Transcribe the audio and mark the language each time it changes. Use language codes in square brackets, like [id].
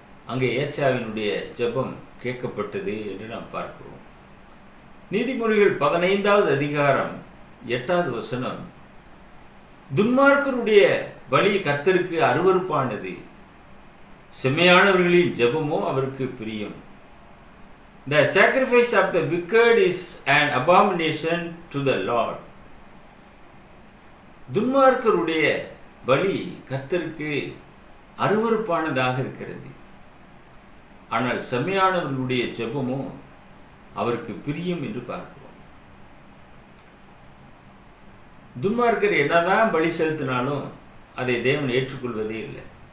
[ta] அங்கே ஏசாயாவினுடைய ஜெபம் கேட்கப்பட்டது என்று நாம் பார்க்கிறோம். நீதிமொழிகள் 15வது அதிகாரம் 8வது வசனம், துன்மார்க்கருடைய பலி கர்த்தருக்கு அருவருப்பானது, செம்மையானவர்களின் ஜெபமோ அவருக்கு பிரியம். [en] The sacrifice of the wicked is an abomination to the Lord. [ta] துன்மார்க்கருடைய பலி கர்த்தருக்கு அருவருப்பானதாக இருக்கிறது, ஆனால் செம்மையானவர்களுடைய ஜெபமோ அவருக்கு பிரியம் என்று பார்க்கிறோம். துன்மார்க்கர் என்னதான் பலி செலுத்தினாலும் அதை தேவன் ஏற்றுக்கொள்வதே இல்லை.